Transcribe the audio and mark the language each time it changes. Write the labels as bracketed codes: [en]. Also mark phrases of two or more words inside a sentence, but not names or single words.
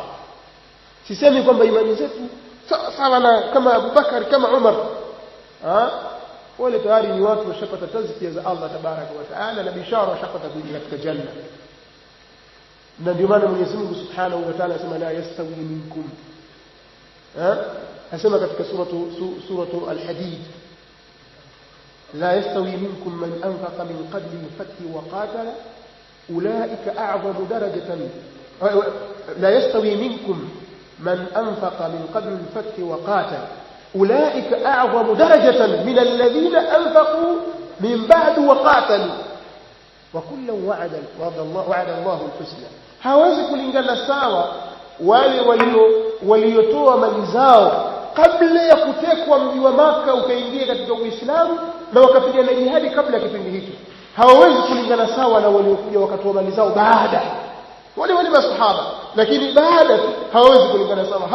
[sw] Sisemi kwamba imani zetu sawa na kama Abu Bakar kama Umar, wale tayari ni watu washapata tazkia za [ar] الله تبارك وتعالى [sw] na bishara washapata kuingia katika janna. Na ndio maana Mwenyezi Mungu [ar] سبحانه وتعالى [sw] asema [ar] لا يستوي منكم, [sw] asema [ar] katika سورة الحديد لا يستوي منكم من أنفق من قبل الفتح وقاتل أولئك أعظم درجة لا يستوي منكم من أنفق من قبل الفتح وقاتل أولئك أعظم درجة من الذين أنفقوا من بعد وقاتلوا وكلا وعد الله الحسنى. [sw] Hawezi kulingana sawa wale waliotoa mali zao kabla ya kutekwa mji wa Maka ukaingia katika Uislamu na wakapigana jihadi kabla ya kipindi hicho. Hawawezi kulingana sawa na waliokuja wakatoa mali zao baada, wale masahaba, lakini baada hawawezi kulingana sawa.